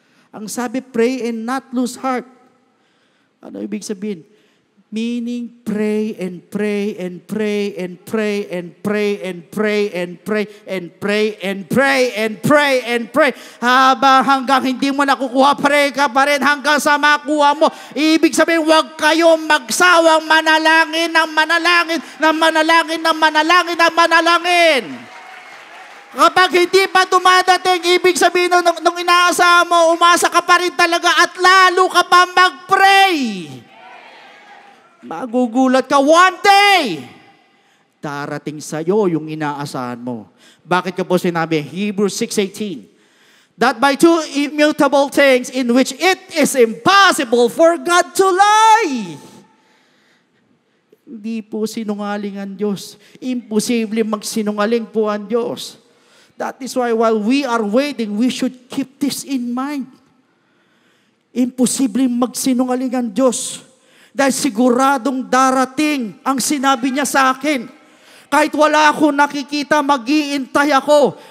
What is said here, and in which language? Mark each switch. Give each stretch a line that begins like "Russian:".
Filipino: Ang sabi,
English: pray and not lose heart.
Filipino: Ano ibig sabihin?
English: Meaning, pray and pray and pray and pray and pray and pray and pray and pray and pray and pray and pray.
Filipino: Hanggang hindi mo nakukuha, pray ka pa rin hanggang sa makuha mo. Ibig sabihin, huwag kayong magsawang manalangin ng manalangin ng manalangin ng manalangin ng manalangin. Kapag hindi pa dumadating, ibig sabihin nung inaasahan mo, umasa ka pa rin talaga at lalo ka pa mag-pray. Magugulat ka
English: one day.
Filipino: Darating sa iyo yung inaasahan mo. Bakit ka po sinabi?
English: Hebrews 6:18. That by two immutable things in which it is impossible for God to lie.
Filipino: Hindi po sinungaling ang Diyos. Imposible magsinungaling po ang Diyos.
English: That is why while we are waiting, we should keep this in mind.
Filipino: Imposible magsinungaling ang Diyos. Dahil siguradong darating ang sinabi niya sa akin. Kahit wala akong nakikita, mag-iintay ako.